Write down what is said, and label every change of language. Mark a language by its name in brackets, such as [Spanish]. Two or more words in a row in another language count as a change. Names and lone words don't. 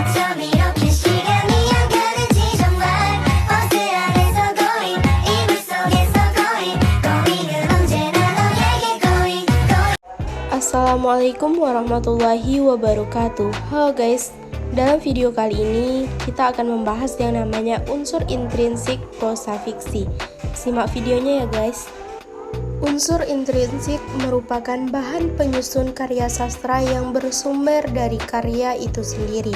[Korean] 이렇게 시간이 안 가는지 정말 버스 안에서 going 이불 속에서 going 은 언제나 너에게 going. [Arabic] السلام عليكم ورحمة الله وبركاته. [Indonesian] Halo guys, dalam video kali ini kita akan membahas yang namanya unsur intrinsik prosa fiksi. Simak videonya ya guys. Unsur intrinsik merupakan bahan penyusun karya sastra yang bersumber dari karya itu sendiri.